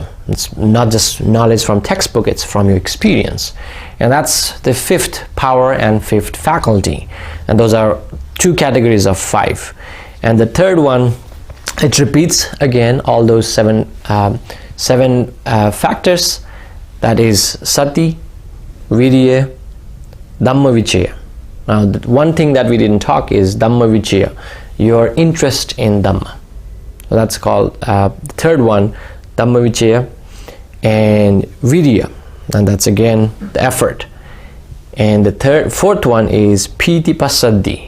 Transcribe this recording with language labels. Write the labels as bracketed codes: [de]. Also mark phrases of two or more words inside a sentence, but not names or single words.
[en] It's not just knowledge from textbook, it's from your experience. And that's the fifth power and fifth faculty. And those are two categories of 5. And the third one, it repeats again all those seven factors. That is [pi] sati, virya, dhamma vichaya. [en] Now, the one thing that we didn't talk is [pi] dhamma vichaya, [en] your interest in dhamma. So that's called the third one, [pi] dhamma vichaya, [en] and virya, and that's again the effort. And the fourth one is [pi] piti passaddhi.